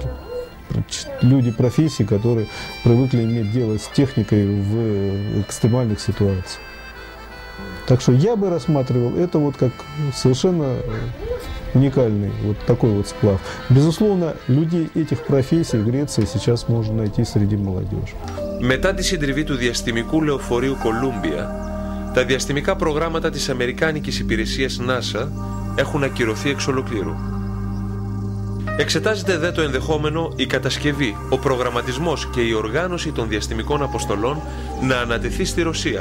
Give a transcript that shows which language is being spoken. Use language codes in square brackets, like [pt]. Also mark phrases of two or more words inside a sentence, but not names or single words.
[ru] Люди профессии, которые привыкли иметь дело с техникой в экстремальных ситуациях. Так что я бы рассматривал это вот как совершенно уникальный вот такой вот сплав. Безусловно, людей этих профессий в Греции сейчас можно найти среди молодежи. [el] Μετά τη συντριβή του διαστημικού λεωφορείου Κολούμπια, τα διαστημικά προγράμματα της Αμερικάνικης υπηρεσίας NASA έχουν ακυρωθεί εξ ολοκλήρου. Εξετάζεται δε το ενδεχόμενο η κατασκευή, ο προγραμματισμός και η οργάνωση των διαστημικών αποστολών να ανατεθεί στη Ρωσία.